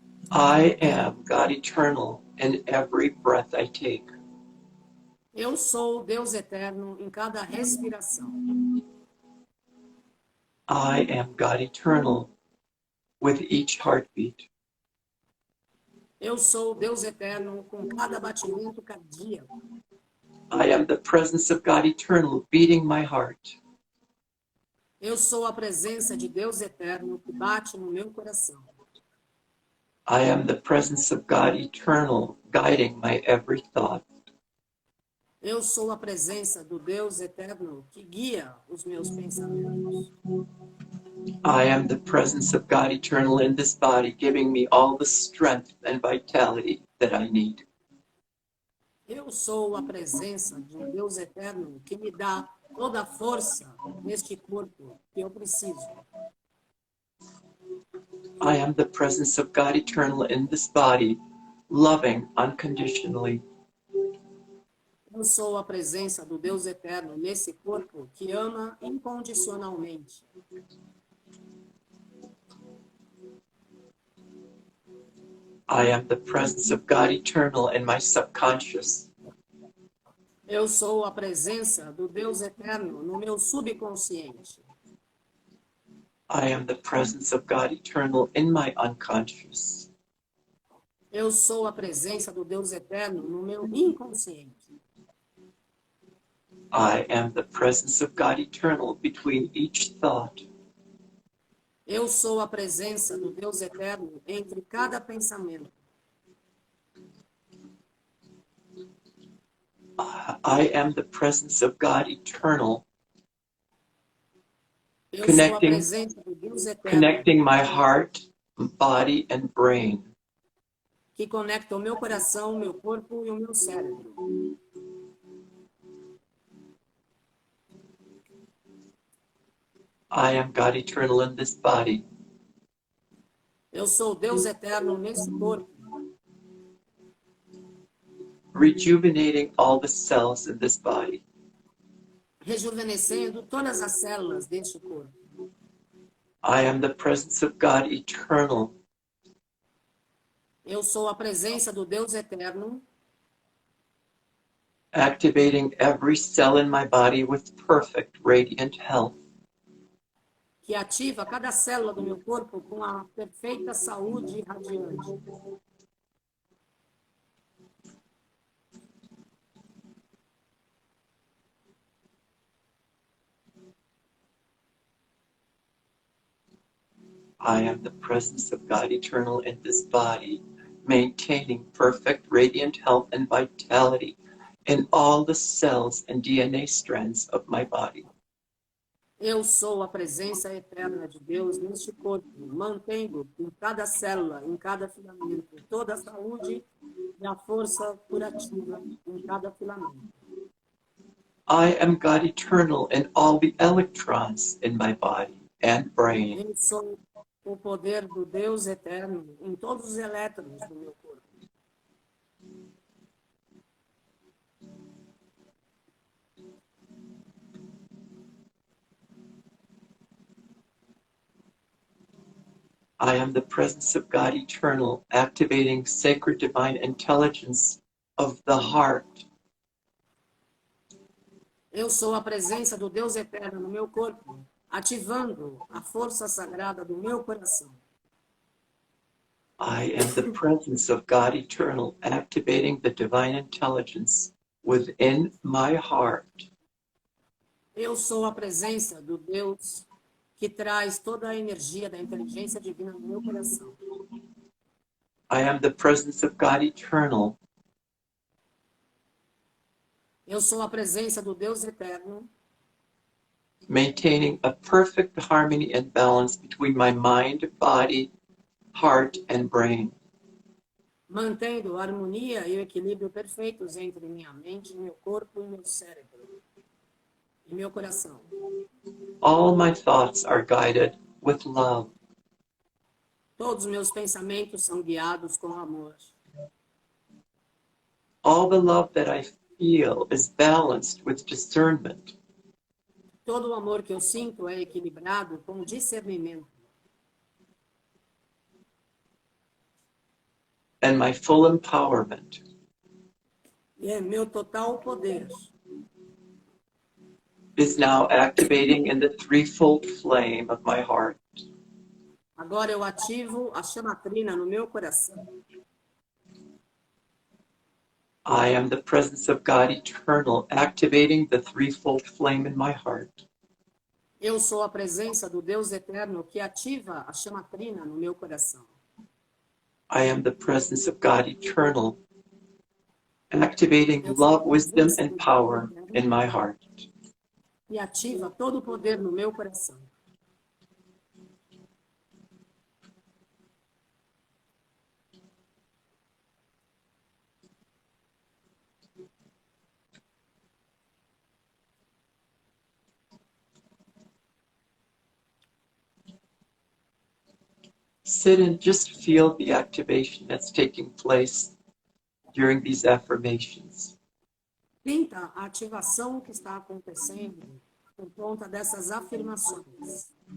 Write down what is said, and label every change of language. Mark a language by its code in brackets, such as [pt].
[en] I am God eternal in every breath I take. [pt] Eu sou Deus eterno em cada respiração. [en] I am God eternal with each heartbeat. [pt] Eu sou Deus eterno com cada batimento cardíaco. [en] I am the presence of God eternal beating my heart. [pt] Eu sou a presença de Deus eterno que bate no meu coração. [en] I am the presence of God eternal guiding my every thought. [pt] Eu sou a presença do Deus eterno que guia os meus pensamentos. [en] I am the presence of God eternal in this body, giving me all the strength and vitality that I need. [pt] Eu sou a presença de um Deus eterno que me dá toda a força neste corpo que eu preciso. [en] I am the presence of God eternal in this body, loving unconditionally. [pt] Eu sou a presença do Deus eterno nesse corpo que ama incondicionalmente. [en] I am the presence of God eternal in my subconscious. [pt] Eu sou a presença do Deus eterno no meu subconsciente. [en] I am the presence of God eternal in my unconscious. [pt] Eu sou a presença do Deus eterno no meu inconsciente. [en] I am the presence of God eternal between each thought. [pt] Eu sou a presença do Deus eterno entre cada pensamento. [en] I am the presence of God eternal, [pt] Eu sou a presença do Deus eterno [en] connecting my heart, body, and brain. [pt] que conecta o meu coração, o meu corpo e o meu cérebro. [en] I am God eternal in this body, [pt] Eu sou Deus eterno nesse corpo, [en] rejuvenating all the cells in this body. [pt] rejuvenescendo todas as células deste corpo. [en] I am the presence of God eternal, [pt] Eu sou a presença do Deus eterno, [en] activating every cell in my body with perfect radiant health. [pt] que ativa cada célula do meu corpo com a perfeita saúde radiante. [en] I am the presence of God eternal in this body, maintaining perfect radiant health and vitality in all the cells and DNA strands of my body. [pt] Eu sou a presença eterna de Deus neste corpo, mantendo em cada célula, em cada filamento, toda a saúde e a força curativa em cada filamento. [en] I am God eternal in all the electrons in my body and brain. [pt] Eu sou o poder do Deus eterno em todos os elétrons do meu corpo. [en] I am the presence of God eternal, activating sacred divine intelligence of the heart. [pt] Eu sou a presença do Deus eterno no meu corpo, ativando a força sagrada do meu coração. [en] I am the presence of God eternal, activating the divine intelligence within my heart. [pt] Eu sou a presença do Deus que traz toda a energia da inteligência divina no meu coração. [en] I am the presence of God eternal, [pt] Eu sou a presença do Deus eterno, [en] maintaining a perfect harmony and balance between my mind, body, heart, and brain. [pt] mantendo a harmonia e o equilíbrio perfeitos entre minha mente, meu corpo e meu cérebro, e meu coração. [en] All my thoughts are guided with love. [pt] Todos os meus pensamentos são guiados com amor. [en] All the love that I feel is balanced with discernment. [pt] Todo o amor que eu sinto é equilibrado com discernimento. [en] And my full empowerment [pt] E é meu total poder. [en] is now activating in the threefold flame of my heart. [pt] Agora eu ativo a chamatrina no meu coração. [en] I am the presence of God eternal, activating the threefold flame in my heart. [pt] Eu sou a presença do Deus eterno que ativa a chamatrina no meu coração. [en] I am the presence of God eternal, activating love, wisdom, and power in my heart. [pt] E ativa todo o poder no meu coração. [en] Sit and just feel the activation that's taking place during these affirmations. [pt] Sinta a ativação que está acontecendo por conta dessas afirmações.